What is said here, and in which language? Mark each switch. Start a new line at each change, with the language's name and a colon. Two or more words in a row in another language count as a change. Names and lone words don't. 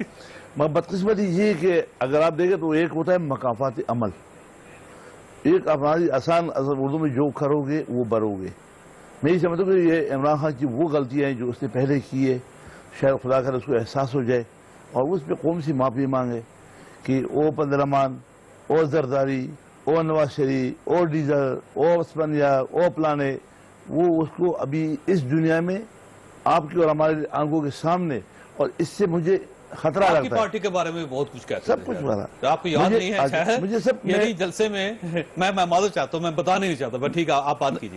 Urdu: بدقسمتی یہ کہ اگر آپ دیکھیں تو ایک ہوتا ہے مقافات عمل، ایک ہماری آسان اردو میں جو کرو گے وہ برو گے. میں یہ سمجھتا ہوں کہ یہ عمران خان کی وہ غلطیاں ہیں جو اس نے پہلے کی ہے، شاید خدا کر اس کو احساس ہو جائے اور اس پہ قوم سی معافی مانگے کہ او پندرمان، او زرداری، او نواز شریف، او ڈیزل، او اسپنیا، او پلانے، وہ اس کو ابھی اس دنیا میں آپ کی اور ہمارے آنکھوں کے سامنے، اور اس سے مجھے خطرہ لگتا ہے. آپ کی پارٹی کے بارے میں بہت کچھ کہتے ہیں، سب کچھ بتا آپ کو یاد نہیں ہے مجھے سب یہی جلسے میں میں معذرت چاہتا ہوں، میں بتانا نہیں چاہتا، بس ٹھیک ہے آپ بات کیجیے.